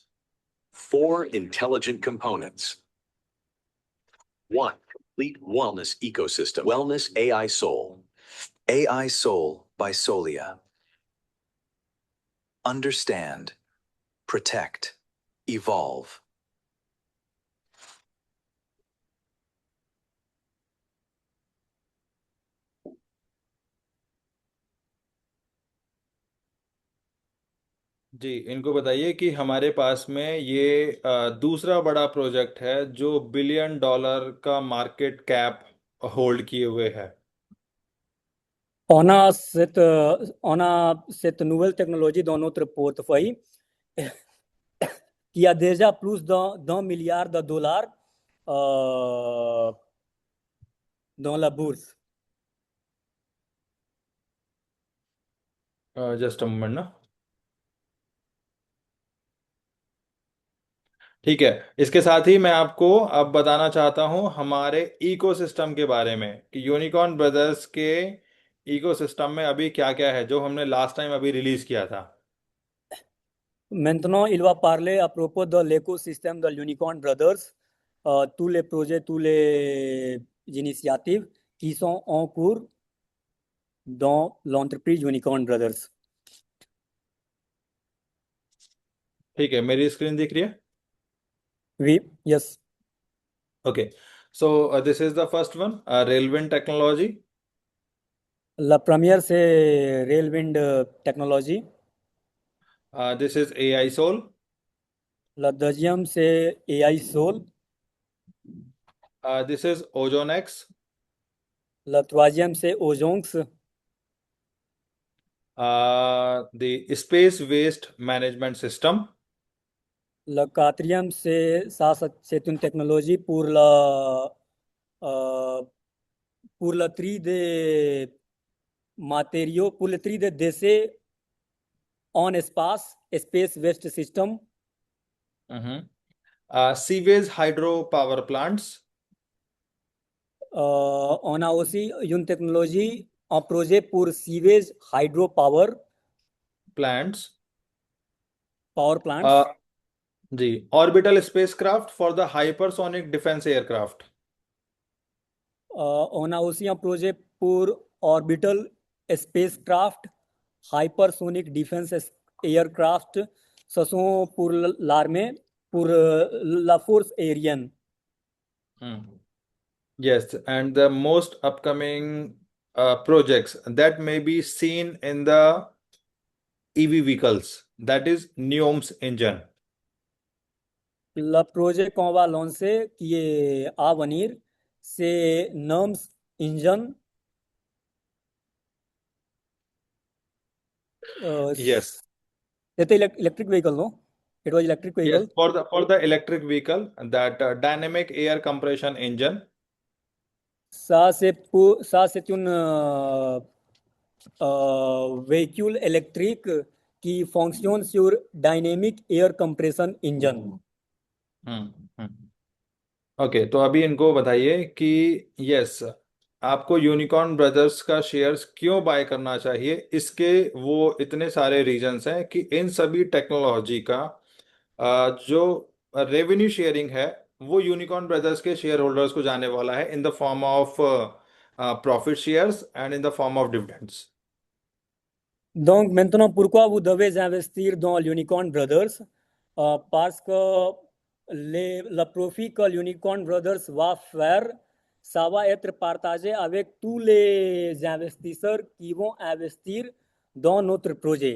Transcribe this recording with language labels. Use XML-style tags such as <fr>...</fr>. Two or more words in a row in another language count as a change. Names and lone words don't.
<en>4 intelligent components. 1. Complete wellness ecosystem. Wellness AI Soul. AI Soul by Solia. Understand, protect, evolve.</en> <hi>जी, इनको बताइए कि हमारे पास में ये दूसरा बड़ा प्रोजेक्ट है जो $1 बिलियन का</hi> <en>market cap hold</en> <hi>किए हुए है।</hi> <fr>On a cette nouvelle technologie dans notre portefeuille qui a déjà plus d'un milliard de dollars dans la bourse.</fr> <en>just a moment ना।</en> <hi>ठीक है, इसके साथ ही मैं आपको अब बताना चाहता हूं हमारे इकोसिस्टम के बारे में कि यूनिकॉर्न ब्रदर्स के इकोसिस्टम में अभी क्या क्या है जो हमने</hi> <en>last time</en> <hi>अभी रिलीज किया था।</hi> <fr>Maintenant, il va parler à propos de l'écosystème de l'Unicorn Brothers, tous les projets, toutes les initiatives qui sont en cours dans l'entreprise Unicorn Brothers.</fr> <hi>ठीक है, मेरी स्क्रीन दिख रही है?</hi> <fr>Oui,</fr> <en>yes. okay, so this is the first one, Railwind Technology.</en> <fr>La première, c'est Railwind Technology.</fr> <en>this is AI Soul.</en> <fr>La deuxième, c'est AI Soul.</fr> <en>this is Ozone X.</en> <fr>La troisième, c'est Ojonx.</fr> <en>the space waste management system.</en> <fr>Le quatrième, c'est une technologie euh, pour le tri des matériaux, pour le tri des décès en espace,</fr> <en>Space Waste System. sewage hydro power plants.</en> <fr>On a aussi une technologie, un projet pour</fr> <en>sewage hydropower प्लांट्स। power plants. जी, orbital spacecraft for the hypersonic defense aircraft.</en> <fr>On a aussi un projet pour</fr> <en>orbital spacecraft, hypersonic defense aircraft.</en> <fr>Ce sont pour l'armée, pour la force aérienne.</fr> <en>Yes, and the most upcoming projects that may be seen in the EV vehicles, that is NEOMS engine.</en> <fr>Le projet qu'on va lancer, qui est à venir, c'est NUMS Engine.</fr> <en>Yes,</en> <fr>C'était</fr> <en>electric vehicle,</en> <fr>no?</fr> <en>It was electric yes, vehicle. for the electric vehicle, that dynamic air compression engine.</en> <fr>Ça, c'est une véhicule électrique qui fonctionne sur</fr> <en>Dynamic Air Compression Engine.</en> <hi>ओके, तो अभी इनको बताइए कि यस, आपको यूनिकॉर्न ब्रदर्स का शेयर्स क्यों बाय करना चाहिए। इसके वो इतने सारे रीजंस हैं कि इन सभी टेक्नोलॉजी का जो</hi> <en>revenue sharing</en> <hi>है वो यूनिकॉर्न ब्रदर्स के</hi> <en>share holders</en> <hi>को जाने वाला है</hi> <en>in the form of profit shares and in the form of dividends.</en> <fr>Donc, maintenant, pourquoi vous devez investir dans l'Unicorn Brothers? Parce que le profit que l'Unicorn Brothers va faire, ça va être partagé avec tous les investisseurs qui vont investir dans notre projet.</fr>